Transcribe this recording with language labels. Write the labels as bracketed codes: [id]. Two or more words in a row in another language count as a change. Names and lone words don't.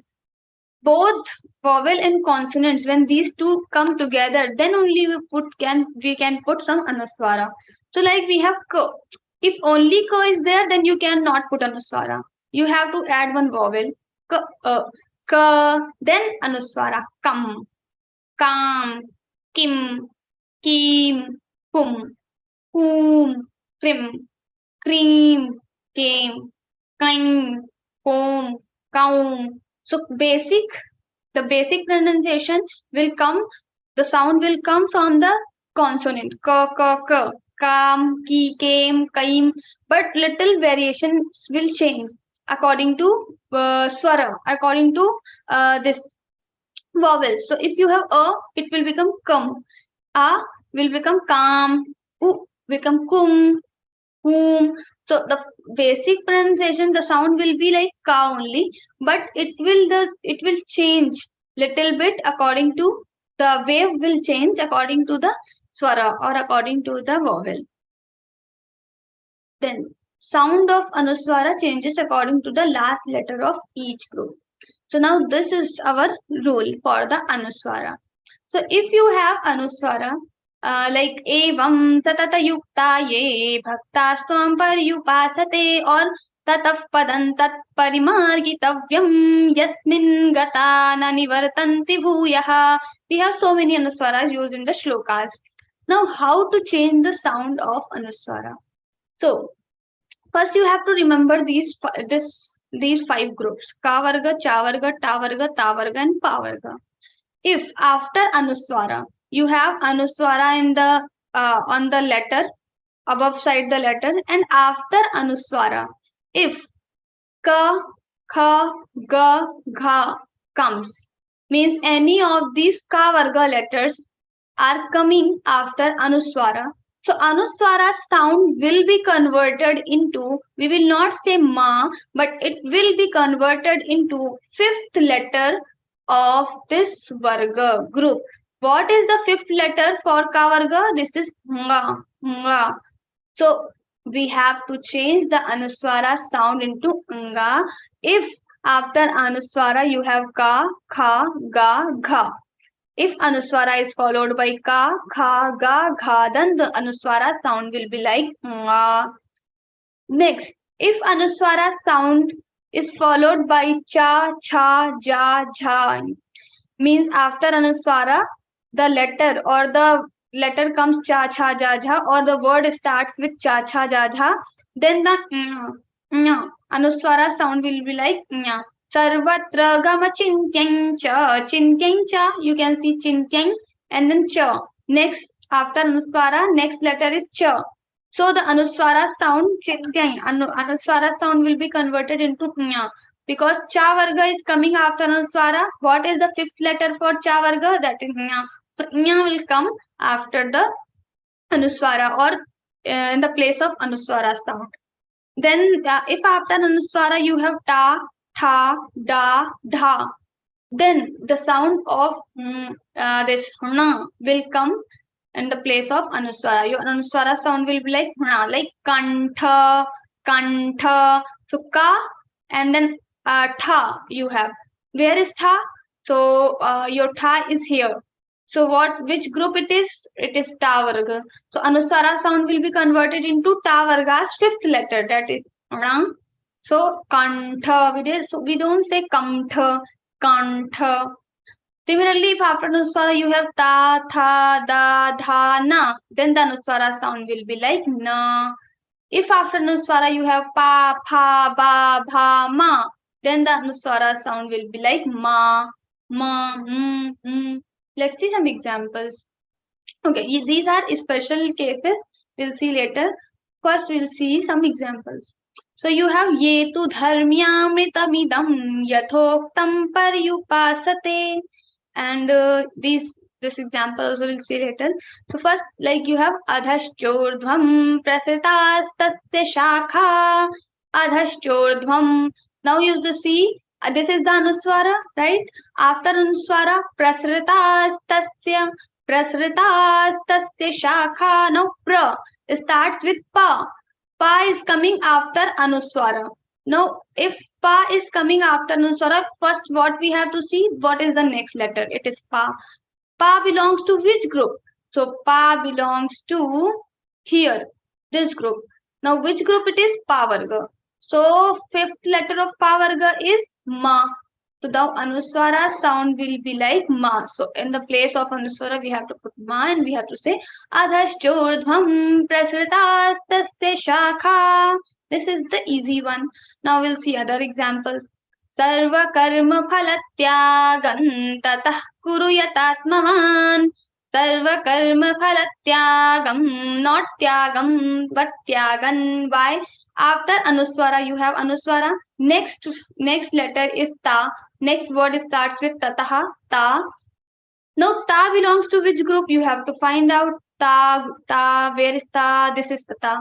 [en] Both vowel and consonants, when these two come together, then only we can put some Anuswara. So like we have k. If only k is there, then you cannot put Anuswara. You have to add one vowel. K, k, then Anuswara. Kam, kam, kim, kim, hum, whom, prim, cream, came, kind, home, cow. So the basic pronunciation will come, the sound will come from the consonant k, kam, ki, came, kaim, but little variations will change according to swara, according to this vowel. So if you have a, it will become kam, a will become kam, u become kum, whom. So the basic pronunciation, the sound will be like ka only, but it will change little bit according to the wave will change according to the swara or according to the vowel. Then sound of Anuswara changes according to the last letter of each group. So now this is our rule for the Anuswara. So if you have Anuswara, like [sa] evam satata yukta ye bhaktasvam paryupasate, or tataf padam tat parimargitavyam yasmin gata na nivartanti bhuyaha. [en] We have so many Anuswaras used in the shlokas. Now how to change the sound of Anuswara? So first you have to remember these five groups: ka varga, cha varga, ta varga, ta varga, and pa varga. If after Anuswara you have Anuswara in the on the letter, above side the letter, and after Anuswara, if ka, kha, ga, gha comes, means any of these ka varga letters are coming after Anuswara. So Anuswara sound will be converted into, we will not say ma, but it will be converted into fifth letter of this varga group. What is the fifth letter for ka varga? This is nga, nga. So we have to change the Anuswara sound into nga if after Anuswara you have ka, kha, ga, gha. If Anuswara is followed by ka, kha, ga, gha, then the Anuswara sound will be like nga. Next, if Anuswara sound is followed by cha, cha, ja, jha, means after Anuswara, the letter comes cha, cha, ja, jha, or the word starts with cha, cha, ja, jha, then the Anuswara sound will be like nya. [sa] Sarvatra gama chintyang cha, [en] you can see chintyang and then cha. Next, after Anuswara, next letter is cha. So the Anuswara sound, chintyang, Anuswara sound will be converted into nya. Because cha varga is coming after Anuswara, what is the fifth letter for cha varga? That is nya. So nya will come after the Anuswara or in the place of Anuswara sound. Then if after Anuswara you have ta, tha, da, dha, then the sound of this na will come in the place of Anuswara. Your Anuswara sound will be like na, like kantha, kantha. So ka and then tha you have. Where is tha? So your tha is here. So which group it is? It is ta varga. So Anuswara sound will be converted into ta varga's fifth letter, that is rang. So kantha, so we don't say kamtha, kantha. Similarly, if after Anuswara you have ta, tha, da, dha, na, then the Anuswara sound will be like na. If after Anuswara you have pa, pha, ba, bha, ma, then the Anuswara sound will be like ma, ma, Let's see some examples. Okay, these are special cases. We'll see later. First, we'll see some examples. So you have [sa] ye tu dharmyamritamidam yathoktam paryupasate, [en] and this example also we'll see later. So first, like you have [sa] adhashchordhvam prasitastasya shakha, [en] adhashchordhvam. Now use the C. This is the anuswara, right? After anuswara, [sa] prasritastasya, prasritastasya shakha. [en] Now pra starts with pa. Pa is coming after anuswara. Now, if pa is coming after anuswara, first what we have to see, what is the next letter? It is pa. Pa belongs to which group? So pa belongs to here, this group. Now, which group it is? Pa varga. So fifth letter of pa varga is ma. So the anuswara sound will be like ma. So in the place of anuswara, we have to put ma and we have to say [sa] adhashchordhvam prasritastasya shakha. [en] This is the easy one. Now we'll see other examples. [sa] Sarva karma phalatyagam tatah kuru yatatmavan. Sarva karma phalatyagam, [en] not tyagam, but tyagan. Why? After anuswara, you have anuswara. Next letter is ta. Next word starts with tataha, ta. Now ta belongs to which group? You have to find out. Ta, where is ta? This is ta.